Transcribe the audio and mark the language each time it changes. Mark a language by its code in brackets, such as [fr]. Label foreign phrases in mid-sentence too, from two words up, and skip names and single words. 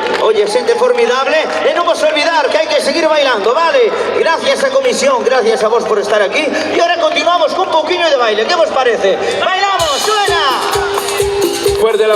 [gl] Oye, xente formidable. E non vos olvidar que hai que seguir bailando, vale. Gracias a comisión, gracias a vos por estar aquí. [es] E ahora continuamos con un poquinho de baile. ¿Qué vos parece? ¡Bailamos! ¡Suena! Fuerte la